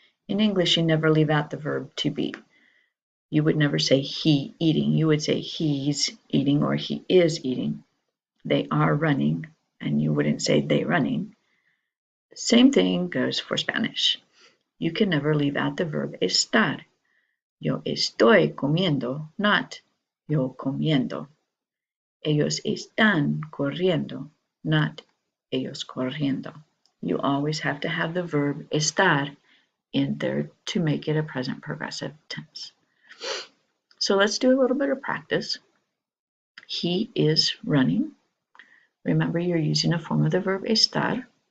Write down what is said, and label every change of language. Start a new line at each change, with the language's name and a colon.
English: In English, you never leave out the verb to be. You would never say he eating. You would say he's eating or he is eating. They are running, and you wouldn't say they running. Same thing goes for Spanish. You can never leave out the verb estar.
Spanish: Yo estoy comiendo,
English: not
Spanish: yo comiendo. Ellos están corriendo,
English: not
Spanish: ellos corriendo.
English: You always have to have the verb estar in there to make it a present progressive tense. So let's do a little bit of practice. He is running. Remember, you're using a form of the verb estar.